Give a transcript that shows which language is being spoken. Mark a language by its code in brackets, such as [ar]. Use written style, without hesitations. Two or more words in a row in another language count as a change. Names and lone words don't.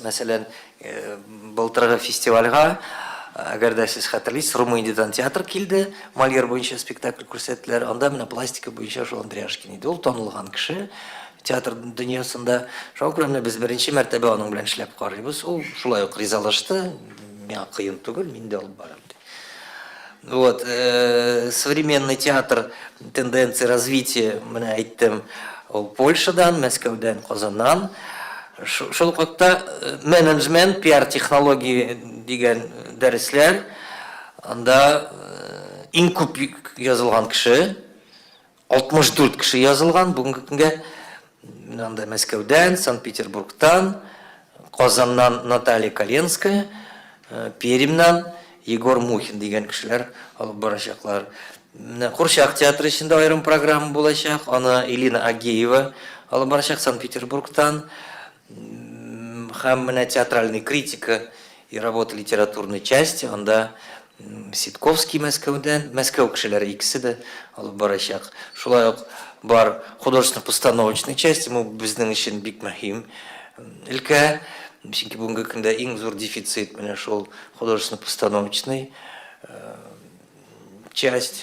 [tt] Мәсәлән, былтыргы фестивальгә, әгәр дә сез хәтерлисез, Румыниядән театр килде, Мольер буенча спектакль күрсәттеләр. Анда менә пластика буенча шул Андреашкин иде. Ул танылган кеше театр дөньясында. Шуңа күрә без беренче мәртәбә аның белән эшләп карыйбыз. Ул шулай ук ризалашты. Миңа кыен түгел, мин дә алып барам. [ru] Вот, современный театр, тенденции развития, [tt] менә әйттем, Польшадан, Мәскәүдән, Казаннан. Шул вакытта менеджмент, пиар-технология дигән дәресләр, анда иң күп язылган кеше, 64 кеше язылган. Бүгенге көнгә мынандай Мәскәүдән, Санкт-Петербургтан, Казаннан Наталья Коленская, Пермьнан Егор Мухин деген кешеләр алып барачаклар. Курчак театры ичендә аерым программа булачак. Аны Элина Агеева алып барачак Санкт-Петербургтан. Һәм менә [ru] театральный критика и работа литературной части. [tt] Анда Ситковский Мәскәүдән, Мәскәү кешеләре икесе дә алып барачак. Шулай ук бар [ru] художественно-постановочный части, [tt] бу безнең өчен бик мөһим. Өлкә, чөнки бүгенге көндә иң зур дефицит менә шул [ru] художественно-постановочный часть.